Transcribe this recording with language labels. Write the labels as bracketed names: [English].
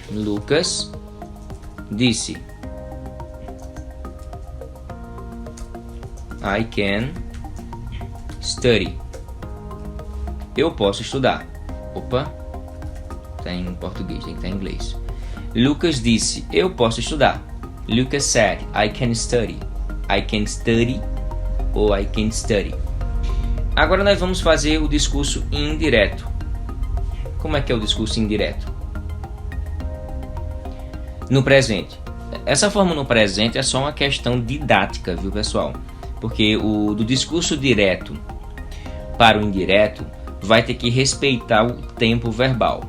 [Portuguese] Lucas disse, [English] I can study. [Portuguese] Eu posso estudar. Opa, tá em português, tem que estar em inglês. Lucas disse, eu posso estudar. [English] Lucas said, I can study. I can study ou I can study. [Portuguese] Agora nós vamos fazer o discurso indireto. Como é que é o discurso indireto? No presente. Essa forma no presente é só uma questão didática, viu pessoal? Porque do discurso direto para o indireto vai ter que respeitar o tempo verbal.